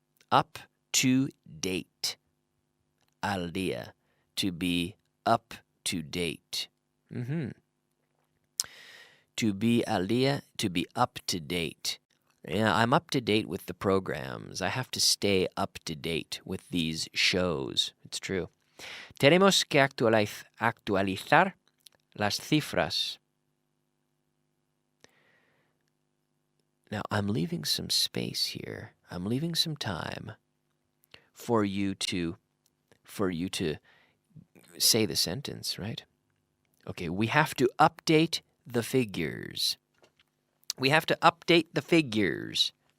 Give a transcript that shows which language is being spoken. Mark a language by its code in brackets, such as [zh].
[en] Up to date. [es] Al día. [en] To be up to date. To be [es] al día, [en] to be up to date. Yeah, I'm up to date with the programs. I have to stay up to date with these shows. It's true. [es] Tenemos que actualizar las cifras. [en] Now, I'm leaving some space here. I'm leaving some time for you to say the sentence, right? Okay, we have to update the figures. We have to update the figures.